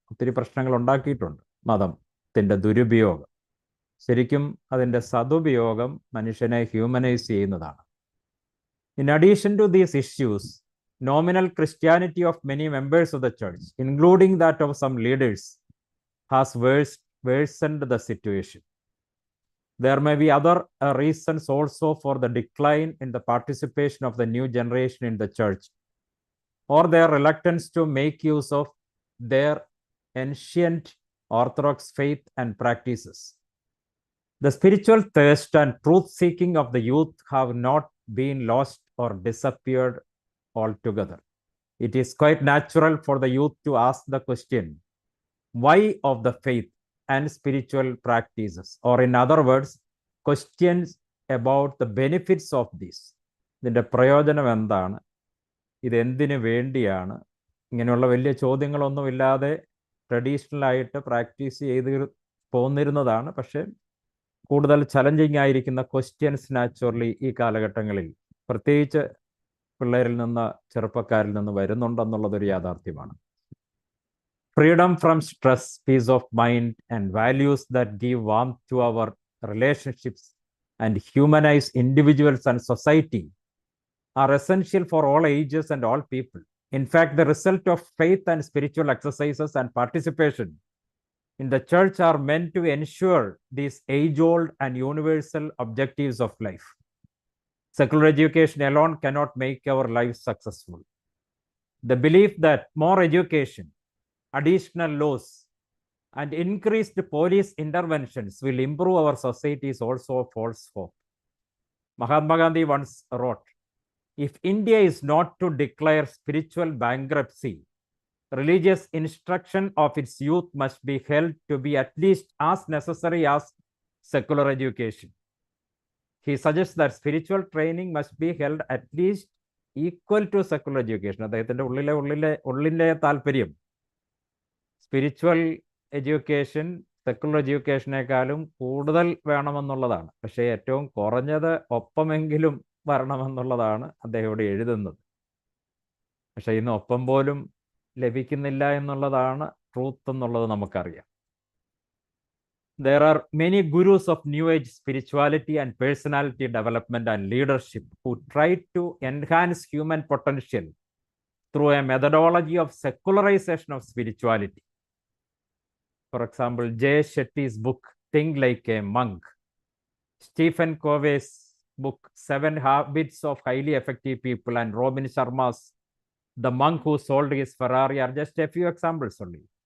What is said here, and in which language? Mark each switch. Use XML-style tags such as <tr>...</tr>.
<ml>ഒത്തിരി പ്രശ്നങ്ങൾ ഉണ്ടാക്കിയിട്ടുണ്ട് മതത്തിൻ്റെ ദുരുപയോഗം. ശരിക്കും അതിൻ്റെ സതുപയോഗം മനുഷ്യനെ ഹ്യൂമനൈസ് ചെയ്യുന്നതാണ്.</ml> <en>In addition to these issues, nominal Christianity of many members of the church, including that of some leaders, has worsened the situation. There may be other reasons also for the decline in the participation of the new generation in the church, or their reluctance to make use of their ancient Orthodox faith and practices. The spiritual thirst and truth-seeking of the youth have not been lost or disappeared altogether. It is quite natural for the youth to ask the question, why of the faith and spiritual practices, or in other words, questions about the benefits of this.</en> <ml>ഇതിൻ്റെ പ്രയോജനം എന്താണ്, ഇതെന്തിനു വേണ്ടിയാണ്, ഇങ്ങനെയുള്ള വലിയ ചോദ്യങ്ങളൊന്നുമില്ലാതെ ട്രഡീഷണലായിട്ട് practice ചെയ്ത് പോന്നിരുന്നതാണ്. പക്ഷേ കൂടുതൽ challenging ആയിരിക്കുന്ന ക്വസ്റ്റ്യൻസ് നാച്ചുറലി ഈ കാലഘട്ടങ്ങളിൽ പ്രത്യേകിച്ച് പിള്ളേരിൽ നിന്ന്, ചെറുപ്പക്കാരിൽ നിന്ന് വരുന്നുണ്ടെന്നുള്ളതൊരു യാഥാർത്ഥ്യമാണ്.</ml> <en>Freedom from stress, peace of mind and values that give warmth to our relationships and humanize individuals and society are essential for all ages and all people. In fact, the result of faith and spiritual exercises and participation in the church are meant to ensure these age-old and universal objectives of life. Secular education alone cannot make our lives successful. The belief that more education, additional laws, and increased police interventions will improve our society is also a false hope. Mahatma Gandhi once wrote, "If India is not to declare spiritual bankruptcy, religious instruction of its youth must be held to be at least as necessary as secular education." He suggests that spiritual training must be held at least equal to secular education.</en> <ml>അദ്ദേഹത്തിൻ്റെ ഉള്ളിലെ താല്പര്യം spiritual education secular എഡ്യൂക്കേഷനേക്കാളും കൂടുതൽ വേണമെന്നുള്ളതാണ്. പക്ഷേ ഏറ്റവും കുറഞ്ഞത് ഒപ്പമെങ്കിലും വരണമെന്നുള്ളതാണ് അദ്ദേഹം ഇവിടെ എഴുതുന്നത്. പക്ഷേ ഇന്ന് ഒപ്പം പോലും ലഭിക്കുന്നില്ല എന്നുള്ളതാണ് ട്രൂത്ത് എന്നുള്ളത് നമുക്കറിയാം.</ml> <en>There are many gurus of New Age spirituality and personality development and leadership who try to enhance human potential through a methodology of secularization of spirituality. For example, Jay Shetty's book, Think Like a Monk, Stephen Covey's book, 7 Habits of Highly Effective People, and Robin Sharma's The Monk Who Sold His Ferrari are just a few examples only.</en>